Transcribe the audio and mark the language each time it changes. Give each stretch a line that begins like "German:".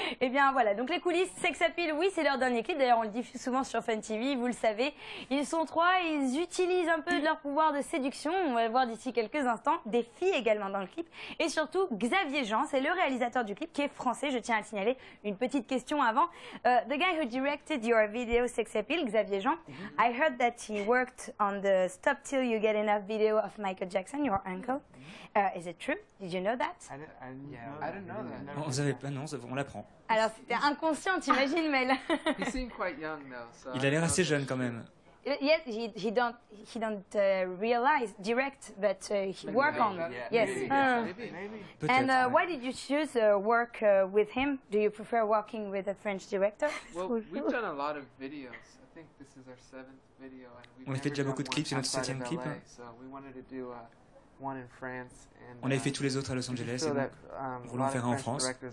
French: Et bien voilà, donc les coulisses, Sex Appeal, oui, c'est leur dernier clip. D'ailleurs, on le diffuse souvent sur Fun TV, vous le savez. Ils sont 3, ils utilisent un peu de leur pouvoir de séduction. On va le voir d'ici quelques instants. Des filles également dans le clip. Et surtout, Xavier Jean, c'est le réalisateur du clip qui est français. Je tiens à le signaler. Une petite question avant.
English: The guy who directed your video Sex Appeal, Xavier Jean, I heard that he worked on the Stop Till You Get Enough video of Michael Jackson, your uncle. Is it true? Did you know that? I didn't know that.
French: Non, vous savez pas, non, on l'apprend. Alors c'était inconscient, t'imagines, Mel?
English: He seemed quite young though, so
French: Il a l'air assez jeune quand même.
English: Yes, he don't realize direct, but he work on. Yes. Maybe. And why did you choose work with him? Do you prefer working with a French director? Well, we've done a lot of videos. I think this is our 7th video, and we've
French: On a fait déjà beaucoup de clips, c'est notre 7e clip.
English: So we wanted to do one in France. And,
French: on avait fait tous les autres à Los Angeles, et donc nous voulons faire un en France.